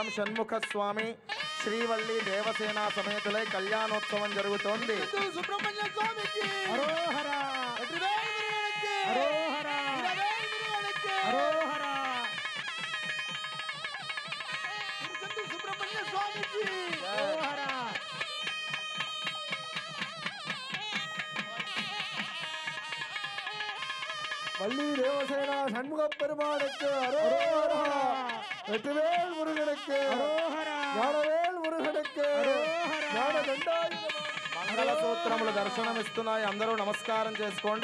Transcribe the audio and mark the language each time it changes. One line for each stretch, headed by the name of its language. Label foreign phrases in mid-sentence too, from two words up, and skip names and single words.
Telugu: షణ్ముఖ స్వామి శ్రీవల్లి దేవసేన సమేతులై కళ్యాణోత్సవం జరుగుతోంది. సుబ్రహ్మణ్య స్వామికి హరోహర హరోహర హరోహర. తిరుచెందూరు సుబ్రహ్మణ్య స్వామికి హరోహర.
Tamil: வள்ளி தேவசேனா சண்முக பெருமானுக்கு அரோஹரா. வெற்றிவேல் முருகனுக்கு அரோஹரா. ஞானவேல் முருகனுக்கு அரோஹரா. ஞானదండాయుధ
Telugu: మంగళ సూత్రములు దర్శనమిస్తున్నాయి. అందరూ నమస్కారం చేసుకోండి.